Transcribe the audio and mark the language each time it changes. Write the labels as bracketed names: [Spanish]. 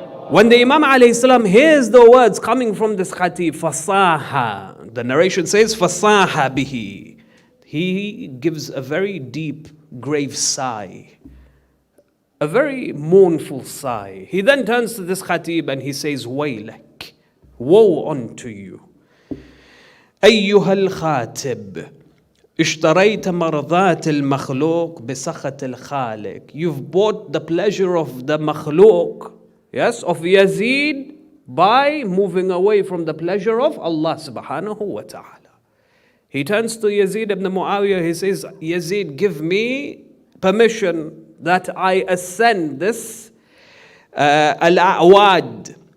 [English] When the Imam Alaihissalam hears the words coming from this khatib, fasaha, the narration says, [Arabic] fasaha bihi. [English] He gives a very deep, grave sigh. A very mournful sigh. He then turns to this khatib and he says, waylak, Woe unto you. [Arabic] أيها الخاتب اشتريت مرضات المخلوق بسخط الخالق. [English] You've bought the pleasure of the makhluk, yes, of Yazid, by moving away from the pleasure of Allah subhanahu wa ta'ala. He turns to Yazid ibn Muawiyah, he says, Yazid, give me permission that I ascend this al-a'wad.